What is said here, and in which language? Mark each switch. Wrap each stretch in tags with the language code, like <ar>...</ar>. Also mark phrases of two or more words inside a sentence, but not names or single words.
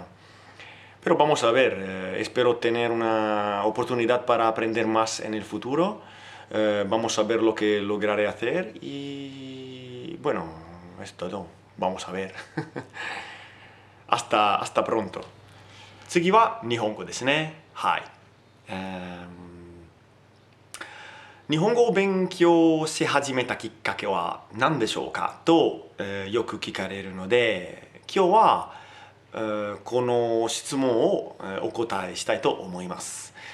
<es>Pero vamos a ver, espero tener una oportunidad para aprender más en el futuro. Vamos a ver lo que lograré hacer y bueno, es todo. Vamos a ver. hasta pronto.</es> <ja>次は日本語ですね。はい。日本語を勉強し始めたきっかけは何でしょうかと、よく聞かれるので、今日は、この質問を、お答えしたいと思います。</ja>